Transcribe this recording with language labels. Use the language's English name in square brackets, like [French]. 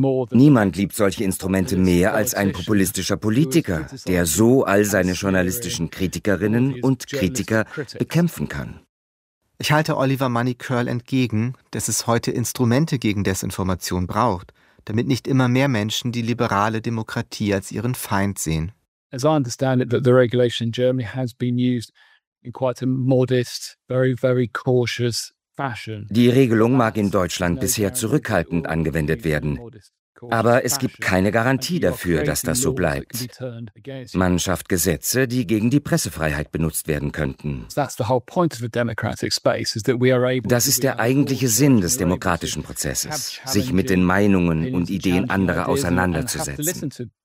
[German] Niemand liebt solche Instrumente mehr als ein populistischer Politiker, der so all seine journalistischen Kritikerinnen und Kritiker bekämpfen kann. Ich halte Oliver Money Curl entgegen, dass es heute Instrumente gegen Desinformation braucht, damit nicht immer mehr Menschen die liberale Demokratie als ihren Feind sehen. [English] As I understand it, the regulation in Germany has been used in quite a modest, very, very cautious fashion. [German] Die Regelung mag in Deutschland bisher zurückhaltend angewendet werden. Aber es gibt keine Garantie dafür, dass das so bleibt. Man schafft Gesetze, die gegen die Pressefreiheit benutzt werden könnten. Das ist der eigentliche Sinn des demokratischen Prozesses, sich mit den Meinungen und Ideen anderer auseinanderzusetzen.